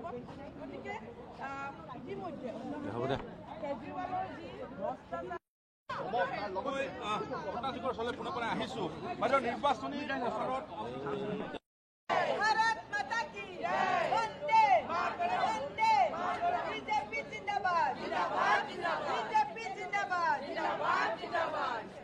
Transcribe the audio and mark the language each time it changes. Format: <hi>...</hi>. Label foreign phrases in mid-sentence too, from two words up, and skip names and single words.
<as>গতিকে ইতিমধ্যে কেজৰিৱালৰ যি ভ্ৰষ্টাচাৰ পুনৰ পৰা আহিছো বাইদেউ নিৰ্বাচনী প্ৰচাৰত</as> <hi>भारत माता की वंदे वंदे बीजेपी जिंदाबाद, जिंदाबाद, जिंदाबाद, बीजेपी जिंदाबाद, जिंदाबाद, जिंदाबाद,</hi>